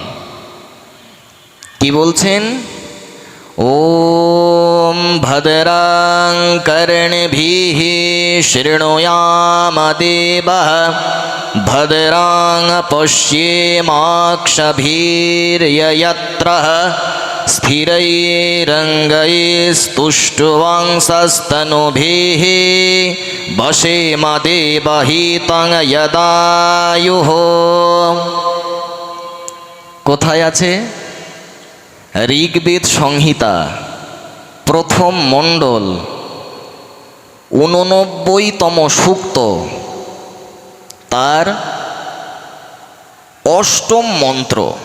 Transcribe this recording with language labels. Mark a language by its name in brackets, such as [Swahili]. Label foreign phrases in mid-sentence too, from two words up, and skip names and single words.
[Bangla] কি বলছেন? [Sanskrit] ওম ভদ্রাং কর্ণভিঃ শৃণুয়াম দেবঃ ভদ্রাং পশ্যেমাক্ষভির্যয়ত্রঃ স্থিরৈরঙ্গৈस्तुष्टुवांसस्तनुभिः वशेम देवहितं यदायुः। [Bangla] কোথায় আছে? ঋগ্বেদ সংহিতা প্রথম মণ্ডল 89তম সূক্ত, তার 8ম মন্ত্র।